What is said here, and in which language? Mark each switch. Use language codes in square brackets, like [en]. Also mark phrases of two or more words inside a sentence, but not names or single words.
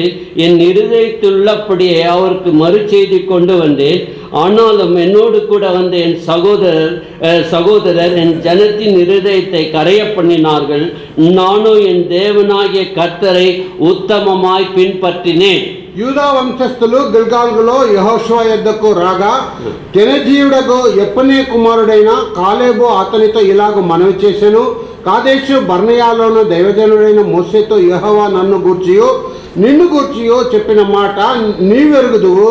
[ta] என் இருதயத்துள்ளபடியே அவருக்கு மறுசெய்தி கொண்டு வந்தேன். ஆனாலும் என்னோடு கூட வந்த என் சகோதரர் என் ஜனத்தின் இருதயத்தை கரைய பண்ணினார்கள். நானும் என் தேவனாகிய கர்த்தரை உத்தமமாய் பின்பற்றினேன். [te] యూదా వంశస్థులు గిల్గాలులో యెహోషువ యొద్దకు రాగా, కెనజీయుడగు యెఫునే కుమారుడైన కాలేబు అతనితో ఇలాగ మనవి చేసెను. కాదేశు బర్నియాలోను దైవజనుడైన మోషేతో యెహోవా నిన్ను గూర్చియో చెప్పిన మాట నీవెరుగుదువు.